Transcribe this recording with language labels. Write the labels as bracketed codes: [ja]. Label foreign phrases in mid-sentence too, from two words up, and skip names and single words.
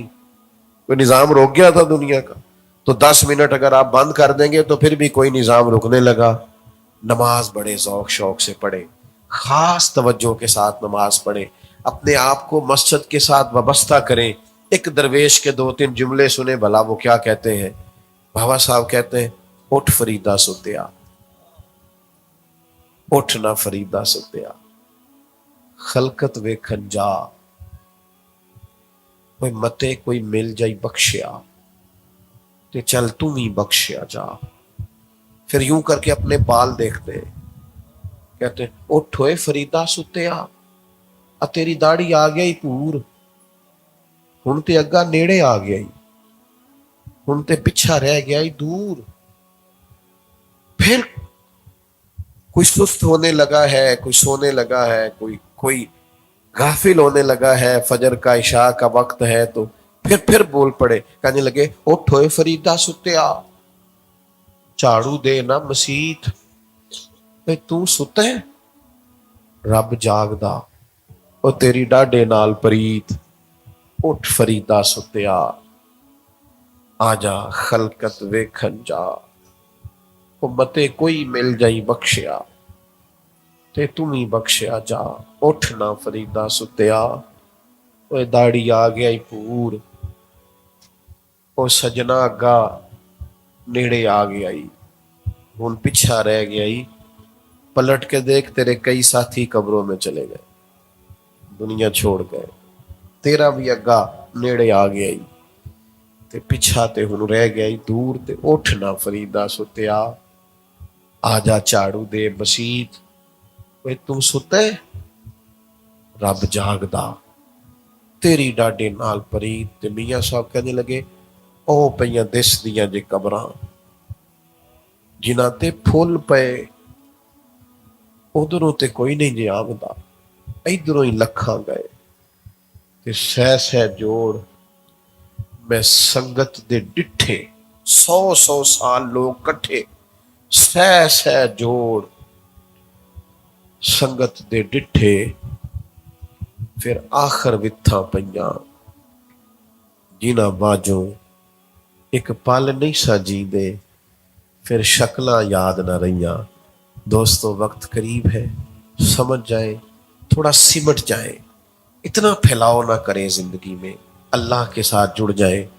[ur] کوئی نظام روک گیا تھا دنیا کا؟ تو 10 منٹ اگر آپ بند کر دیں گے تو پھر بھی کوئی نظام رکنے لگا. نماز بڑے ذوق شوق سے پڑھے، خاص توجہ کے ساتھ نماز پڑھے، اپنے آپ کو مسجد کے ساتھ وابستہ کریں. ایک درویش کے 2-3 جملے سنے، بھلا وہ کیا کہتے ہیں؟ بابا صاحب کہتے ہیں [pa] اٹھ فریدا ستیا، اٹھ نہ فریدا ستیا، خلقت ویکھن جا، کوئی متے کوئی مل جائی بخشیا تے چل تم ہی بخشیا جا. [ur] پھر یوں کر کے اپنے بال دیکھتے ہیں، کہتے ہیں [pa] اٹھ ہوئے فریدا ستیا، تیری داڑھی آ گئی پور، ہن تے اگا نیڑے آ گیا، ہن تے پچھا رہ گیا دور. [ur] پھر کوئی سست ہونے لگا ہے، کوئی سونے لگا ہے، کوئی غافل ہونے لگا ہے، فجر کا عشاء کا وقت ہے تو پھر بول پڑے، کہنے لگے [pa] اٹھ ہوئے فریدا ستیا، جھاڑو دے نا مسیت. تو ستا ہے رب جاگدا، او تیری ڈاڈے نال پریت، اٹھ فریدا ستیا، آ جا خلقت ویکھن جا، متے کوئی مل جائی بخشیا تے تم ہی بخشیا جا. اٹھ نہ فریدا ستیا، اوے داڑھی آ گیا پور، او سجنا اگا نیڑے آ گیا، ہن پیچھا رہ گیا. [ur] پلٹ کے دیکھ تیرے کئی ساتھی قبروں میں چلے گئے، دنیا چھوڑ گئے، تیرا بھی [pa] اگا نیڑے آ گیا تے پیچھا تے ہن رہ گیا دور. تے اٹھ نہ فریدا ستیا، آ جا جھاڑو دے مسیت. تو ستا ہے رب جاگدا، تیری ڈاڈے نال پریت. تے میاں صاحب [ur] کہنے لگے [pa] او پئیاں دس دیاں جے قبراں جنہاں تے پھول پئے، ادھروں تے کوئی نہیں جے آمدا، ادھروں ہی لکھاں گئے. تے سہ جوڑ میں سنگت دے ڈٹھے، 100 سال لوگ کٹھے، سہ جوڑ سنگت دے ڈٹھے، پھر آخر وتھاں پئیاں جنہاں باجوں ایک پل نہیں سا جیندے، پھر شکلاں یاد نہ رہیاں. [ur] دوستو وقت قریب ہے، سمجھ جائیں، تھوڑا سمٹ جائیں، اتنا پھیلاؤ نہ کریں زندگی میں، اللہ کے ساتھ جڑ جائیں.